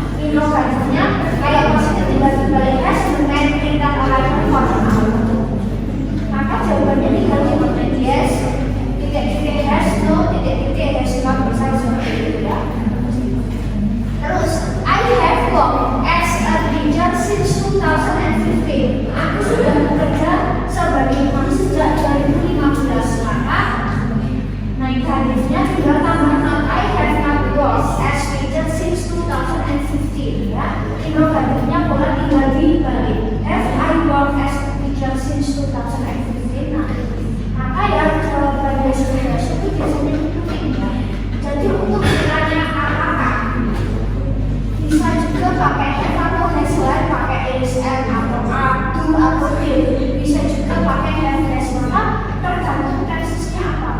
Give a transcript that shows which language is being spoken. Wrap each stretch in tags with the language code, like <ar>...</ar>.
<id>Interrogatifnya kayak positif dibalik</id> <en>has the man written a letter for an hour.</en> <id>Maka jawabannya tinggal dipetik yes, titik-titik has, no, titik-titik has not, bisa seperti itu ya. Terus</id> <en>I have worked as a teacher since 2015.</en> <id>Aku sudah bekerja sebagai guru sejak 2015. Maka negatifnya tinggal tambah not.</id> <en>I have not worked as teacher since 2015 ya.</en> <id>Interrogatifnya pola tinggal dibalik.</id> <en>Have I worked as a teacher since 2015?</en> <id>Nah, maka yang jawabannya sudah itu biasanya penting ya. Jadi untuk bertanya apakah bisa juga pakai have atau has lain, pakai is, and atau are, do atau did. Bisa juga pakai have, has, maka tergantung tensesnya apa.</id>